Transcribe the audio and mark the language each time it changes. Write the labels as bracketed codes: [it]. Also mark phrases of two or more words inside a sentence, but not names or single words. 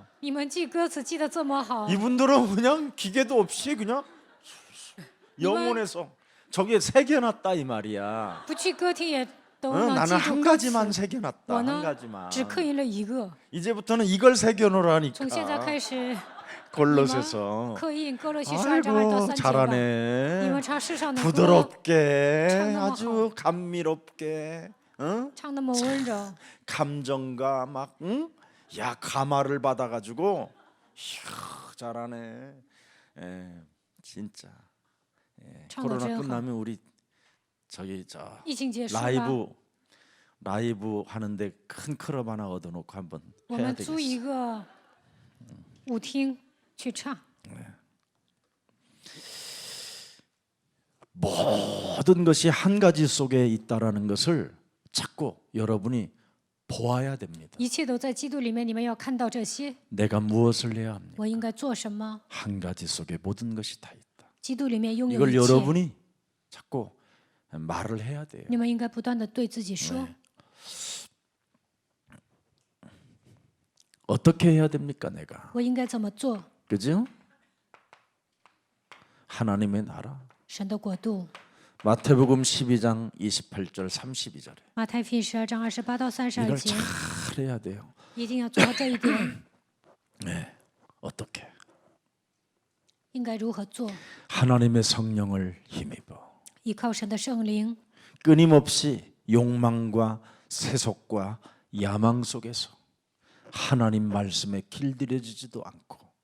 [zh] 你们记歌词记得这么好， [ko] 이분들은 그냥 기계도 없이 그냥 영혼에서 저게 새겨놨다 이 말이야. [zh] 不去歌厅也都 [ko] 어, [zh] 能 [ko] 나는 [zh] 记住 [ko] 한 [zh] 歌词。 [ko] 가지만 새겨놨다. [zh] 我 [ko] 한 [zh] 呢 [ko] 가지만. [zh] 只刻印了一个， [ko] 이제부터는 이걸 새겨놓으라니까. [zh] 从现在开始，你们 [ko] 골로새서. [zh] 刻印哥罗西书2章2到 [ko] 아이고 [zh] 3节吧。你 [ko] 잘하네. [zh] 们唱世上的歌， [ko] 부드럽게 참 너무 아주 감미롭게 응? [zh] 唱那么温柔， [ko] 감정과 막 응? 야 감화를 받아가지고 이야, 잘하네. 예, 진짜. 예, [zh] 唱得 [ko] 코로나 [zh] 真好。 [ko] 끝나면 우리 저기 저 [zh] 疫情结束了， [ko] 라이브 하는데 큰 클럽 하나 얻어놓고 한번 [zh] 我 [ko] 해야 [zh] 们租一 [ko] 되겠어. [zh] 个舞厅去唱。 [ko] 모든 것이 한 가지 속에 있다라는 것을 자꾸 여러분이 보아야 됩니다. [zh] 一切都在基督里面，你们要看到这些。 [ko] 내가 무엇을 해야 합니까? [zh] 我应该做什么？ [ko] 한 가지 속에 모든 것이 다 있다. [zh] 基督里面拥有 [ko] 이걸 [zh] 一切， [ko] 여러분이 자꾸 말을 해야 돼요. [zh] 你们应该不断的对自己说。 [ko] 어떻게 해야 됩니까, 내가? [zh] 我应该怎么做？ [ko] 그죠? 하나님의 나라. [zh] 神的国度。 [ko] 마태복음 12장 28절 32절에 [zh] 马太福音12章28到32 [ko] 이걸 [zh] 节， [ko] 잘 해야 돼요. [zh] 一定要做到这一点。 [ko] 네. 어떻게? [zh] 应该如何做？ [ko] 하나님의 성령을 힘입어 [zh] 依靠神的圣灵， [ko] 끊임없이 욕망과 세속과 야망 속에서 하나님 말씀에 길들여지지도 않고